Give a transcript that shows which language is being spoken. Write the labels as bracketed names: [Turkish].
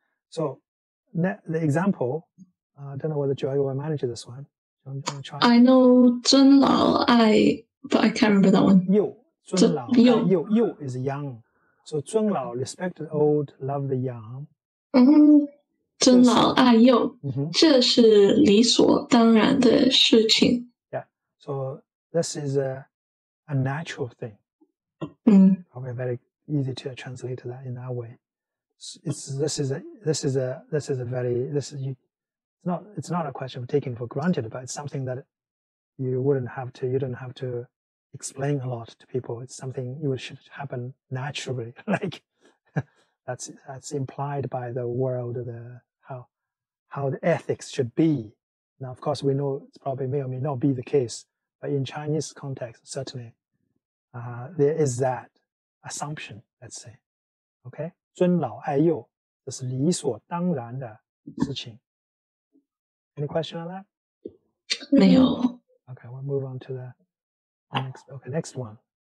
[English] So the example, I don't know whether Joy will manage this one. Do you want to try? I know 尊老爱, but I can't remember that one. 幼, 尊老爱幼, 幼 is young. So 尊老, respect the old, love the young. [Chinese] 尊老爱幼, 这是理所当然的事情. [English] Yeah, so this is a natural thing. Probably very easy to translate that in that way. It's not a question of taking for granted, but it's something that you don't have to explain a lot to people. It's something should happen naturally. Like that's implied by the world, how the ethics should be. Now, of course, we know it probably may or may not be the case, but in Chinese context, certainly there is that assumption. Let's say, okay, [Chinese] 尊老爱幼, 这是理所当然的事情. [English] Any question on that? [Chinese] 没有. [English] Okay, we'll move on to the next one.